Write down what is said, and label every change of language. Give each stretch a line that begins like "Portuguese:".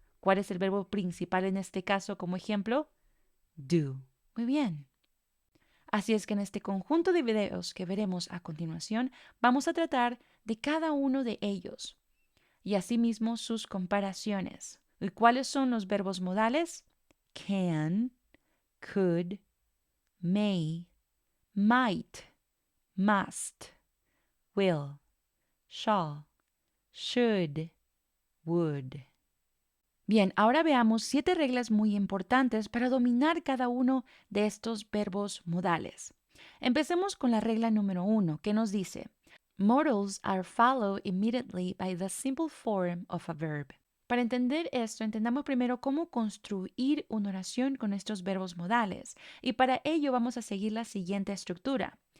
Spanish: ¿Cuál es el verbo principal en este caso como ejemplo? Do. Muy bien. Así es que en este conjunto de videos que veremos a continuación, vamos a tratar de cada uno de ellos y asimismo sus comparaciones. ¿Y cuáles son los verbos modales?
English: Can, could, may, might, must, will, shall, should, would.
Spanish: Bien, ahora veamos 7 reglas muy importantes para dominar cada uno de estos verbos modales. Empecemos con la regla número 1, que nos dice,
English: modals are followed immediately by the simple form of a verb.
Spanish: Para entender esto, entendamos primero cómo construir una oración con estos verbos modales, y para ello vamos a seguir la siguiente estructura.